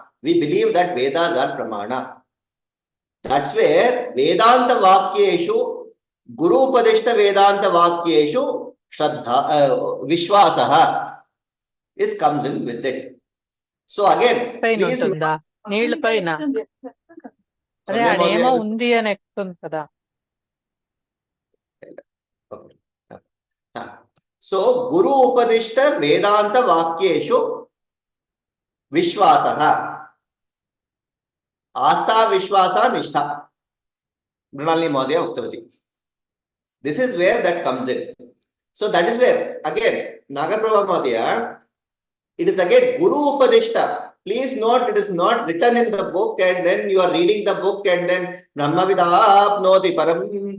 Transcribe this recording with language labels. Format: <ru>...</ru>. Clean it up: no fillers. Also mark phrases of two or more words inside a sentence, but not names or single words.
<en>We believe that Vedas are Pramana. That's where</en> <sa>वेदान्त वाक्येषु, गुरु उपदिष्ट वेदान्त वाक्येषु, श्रद्धा, विश्वासः</sa> <en>comes in with it. So again, please.</en> <te>అదే ఆ నియమ ఉంది అని ఎక్కుతుంది కదా.</te> <sa>So गुरु उपदिष्ट वेदान्त वाक्येषु विश्वासः अस्त विश्वास निष्ठा मृणालिनी महोदया उक्तवती.</sa> <en>This is where that comes in. So that is where again Nagaprabha Mahodaya, it is again Guru Upadishta. Please note, it is not written in the book and then you are reading the book and then</en> <sa>ब्रह्मविदाप्नोति परम्.</sa>